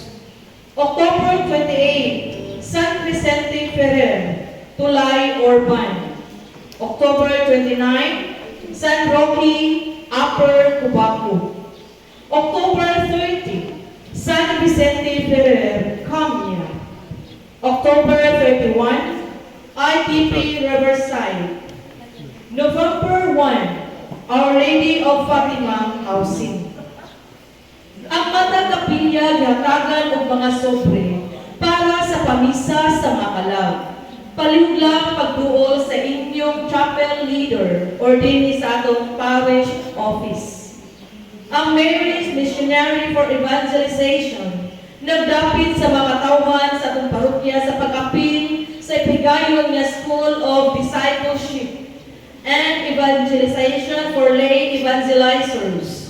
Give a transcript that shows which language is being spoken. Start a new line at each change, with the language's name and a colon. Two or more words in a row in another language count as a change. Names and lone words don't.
English: October 28, San Vicente Ferrer, Tulay Orban. October 29, San Roque, Upper Cubaco. October 30, San Vicente Ferrer, Camia. October 31, IDP Riverside. November 1, Our Lady of Fatima Housing.
Cebuano: Ang matang kapilya gihatagan og mga sobre para sa pamisa sa Makalab. Palihog lang pagduol sa inyong
English: chapel leader
Cebuano: or dinhi sa atong parish office. Ang Mary's Missionary for Evangelization nagdapit sa mga tawhan sa atong parokya sa pag-apil sa ipigayon nga School of Discipleship and Evangelization for Lay Evangelizers.